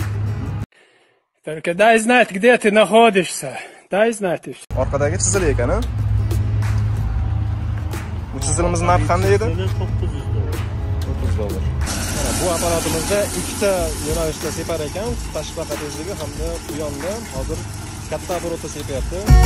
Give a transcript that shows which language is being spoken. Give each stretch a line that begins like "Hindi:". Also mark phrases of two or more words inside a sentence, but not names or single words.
Russian: Только дай знать, где ты находишься. Дай знать.
Uzbek: Orqadagi chizili ekan, ha? Bu chizilimiz narxi qanday edi? 900 dollar. 900 dollar. Mana bu apparatimizda ikkita yo'nalishda separ ekan, tashqi paqa tezligi hamda bu yonda hozir katta оборотda sepayapti.